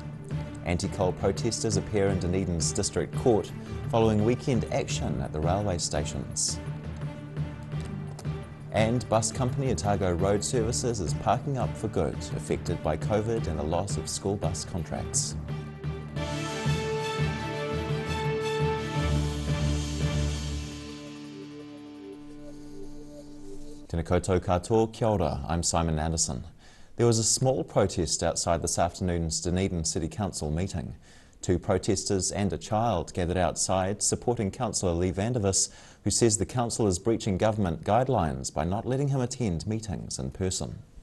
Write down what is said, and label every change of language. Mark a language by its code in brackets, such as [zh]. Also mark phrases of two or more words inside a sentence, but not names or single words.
[en] Anti-coal protesters appear in Dunedin's District Court following weekend action at the railway stations. And bus company Otago Road Services is parking up for good, affected by COVID and the loss of school bus contracts. [mi] Tēnā koutou katoa, kia ora, [en] I'm Simon Anderson. There was a small protest outside this afternoon's Dunedin City Council meeting. 2 protesters and a child gathered outside supporting Councillor Lee Vandervis, who says the council is breaching government guidelines by not letting him attend meetings in person.